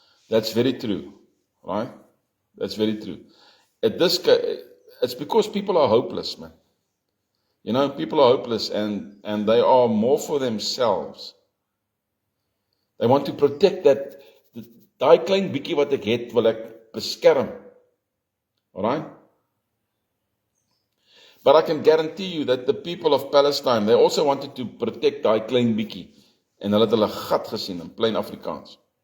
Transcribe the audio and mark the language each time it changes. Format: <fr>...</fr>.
<en>That's very true. Right? That's very true. It's because people are hopeless, man. You know, people are hopeless and they are more for themselves. They want to protect that.</en> <af>Daai klein bietjie wat ek het, wil ek beskerm.</af> <en>Alright? But I can guarantee you that the people of Palestine, they also wanted to protect</en> <af>daai klein bietjie. En hulle het hulle gat gesien</af> <en>in plain Afrikaans.</en>